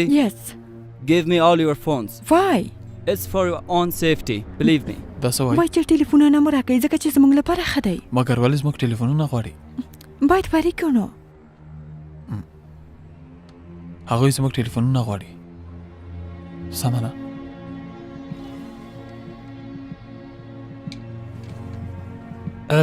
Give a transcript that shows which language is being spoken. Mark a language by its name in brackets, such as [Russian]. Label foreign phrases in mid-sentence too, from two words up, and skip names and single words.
[English] Yes. Give me all your phones. Why? It's for your own safety, believe me. [Pashto] دا څه وایي وایي چې ټلیفونونه مو راکړئ ځکه چې زموږ لپاره ښه دی مګر ولې زموږ ټلیفونونه غواړي باید فارغ کړو نو هغوی زموږ ټلیفونونه غواړي سمه ده